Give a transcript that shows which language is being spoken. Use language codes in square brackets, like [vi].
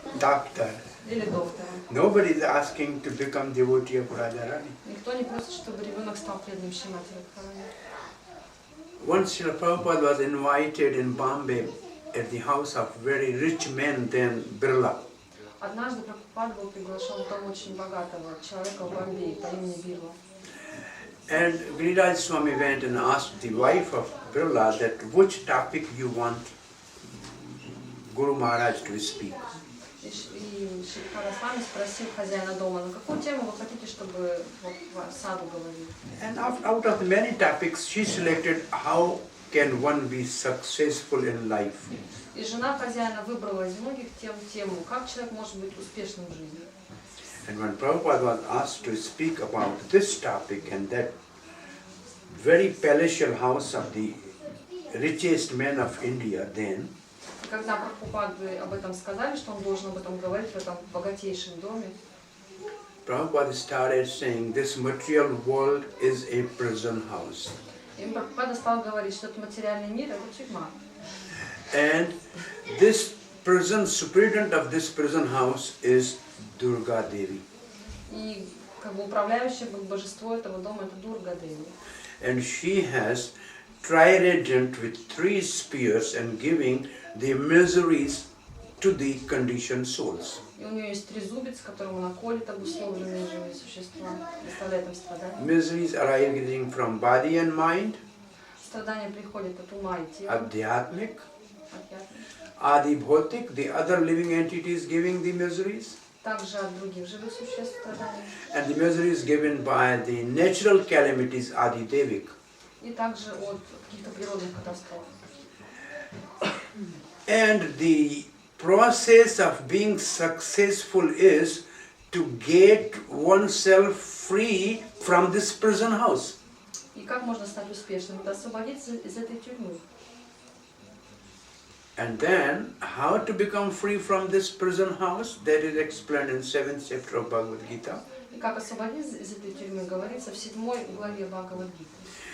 [en] Doctor. [ru] Или доктором. [en] Nobody is asking to become devotee of Radharani. [ru] Никто не просит, чтобы ребенок стал преданным Шримати Радхарани. [en] Once Srila Prabhupada was invited in Bombay at the house of very rich men then Birla. [ru] Однажды Прабхупада был приглашен в дом очень богатого человека в Бомбее по имени Бирла. [en] And Giriraj Swami went and asked the wife of Birla that which topic you want Guru Maharaj to speak. [ru] И Шри Радхарани спросил хозяина дома, на какую тему вы хотите, чтобы саду говорил? [en] And out of many topics, she selected how can one be successful in life. [ru] И жена хозяина выбрала из многих тему, как человек может быть успешным в жизни. [en] And when Prabhupada was asked to speak about this topic and that very palatial house of the richest man of India then, [ru] И когда Прабхупаде об этом сказали, что он должен об этом говорить в этом богатейшем доме, [en] Prabhupada started saying this material world is a prison house. [ru] и Прабхупада стал говорить, что этот материальный мир — это тюрьма. [en] And this prison, superintendent of this prison house is Durga Devi. [ru] И как бы управляющее божество этого дома — это Дурга Деви. [en] And she has trident with 3 spears and giving the miseries to the conditioned souls. [ru] И у нее есть трезубец, которым она колет обусловленные живые существа, доставляет им страдания. [en] Miseries arising from body and mind, [ru] Страдания приходят от ума и тела, [en] Adhyatmic, [ru] от ясных. [en] Adi Bhotik, the other living entities giving the miseries. [ru] также от других живых существ страдания. [en] And the measure is given by the natural calamities Adidevik. [ru] И также от каких-то природных катастроф. [en] And the process of being successful is to get oneself free from this prison house. [ru] И как можно стать успешным? Это освободиться из этой тюрьмы. [en] And then, how to become free from this prison house? That is explained in 7th chapter of Bhagavad Gita. [ru] И как освободиться из этой тюрьмы, говорится в 7 главе Бхагавад-гиты.